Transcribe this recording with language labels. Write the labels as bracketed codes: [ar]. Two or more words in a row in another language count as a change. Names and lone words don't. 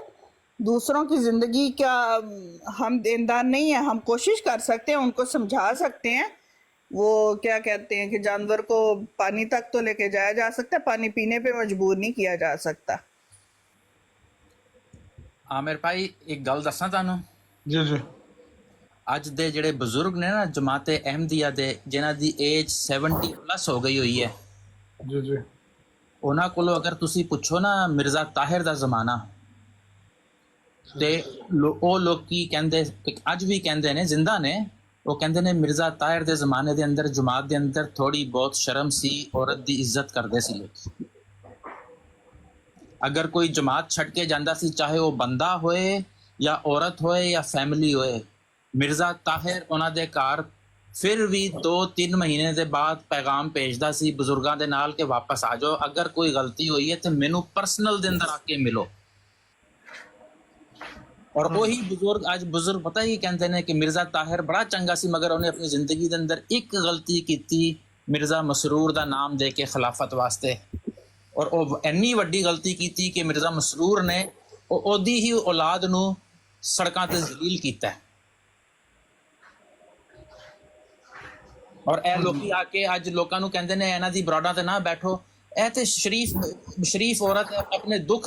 [ur] دوسروں کی زندگی کا ہم دیندار نہیں ہیں. ہم کوشش کر سکتے ہیں, ان کو سمجھا سکتے ہیں. وہ کیا کہتے ہیں کہ جانور کو پانی تک تو لے کے جایا جا سکتا ہے, پانی پینے پہ مجبور نہیں کیا جا سکتا. [pa] عامر بھائی ایک گل دساں تانوں. جی جی. اج دے جڑے بزرگ نے نا جماعت احمدیہ دے, جنہاں دی ایج 70 پلس ہو گئی ہوئی ہے, جی جی, انہاں کولو اگر تسی پوچھو نا مرزا طاہر دا زمانہ, تے او لوگ کی کہندے, اج بھی کہندے نے, زندہ نے, وہ کہندے نے مرزا طاہر دے زمانے دے اندر جماعت دے اندر تھوڑی بہت شرم سی, عورت دی عزت کردے سی لوگ. اگر کوئی جماعت چھڈ کے جاندا سی, چاہے وہ بندہ ہوئے یا عورت ہوئے یا فیملی ہوئے, مرزا طاہر انہاں دے گھر پھر بھی 2-3 مہینے دے بعد پیغام بھیجدا سی بزرگاں دے نال کہ واپس آ جاؤ, اگر کوئی غلطی ہوئی ہے تو مینوں پرسنل دے اندر آ کے ملو. ਔਰ ਉਹੀ ਬਜ਼ੁਰਗ ਅੱਜ ਬਜ਼ੁਰਗ ਪਤਾ ਹੀ ਕਹਿੰਦੇ ਨੇ ਕਿ ਮਿਰਜ਼ਾ ਤਾਹਿਰ ਬੜਾ ਚੰਗਾ ਸੀ ਮਗਰ ਉਹਨੇ ਆਪਣੀ ਜ਼ਿੰਦਗੀ ਦੇ ਅੰਦਰ ਇੱਕ ਗਲਤੀ ਕੀਤੀ ਮਿਰਜ਼ਾ ਮਸਰੂਰ ਦਾ ਨਾਮ ਦੇ ਕੇ ਖਿਲਾਫਤ ਵਾਸਤੇ ਔਰ ਉਹ ਇੰਨੀ ਵੱਡੀ ਗਲਤੀ ਕੀਤੀ ਕਿ ਮਿਰਜ਼ਾ ਮਸਰੂਰ ਨੇ ਉਹਦੀ ਹੀ ਔਲਾਦ ਨੂੰ ਸੜਕਾਂ ਤੇ ਜ਼ਲੀਲ ਕੀਤਾ ਔਰ ਇਹ ਲੋਕੀ ਆ ਕੇ ਅੱਜ ਲੋਕਾਂ ਨੂੰ ਕਹਿੰਦੇ ਨੇ ਇਹਨਾਂ ਦੀ ਬਰਾਡਾਂ ਤੇ ਨਾ ਬੈਠੋ ਇਹ ਤੇ ਸ਼ਰੀਫ ਔਰਤ ਆਪਣੇ ਦੁੱਖ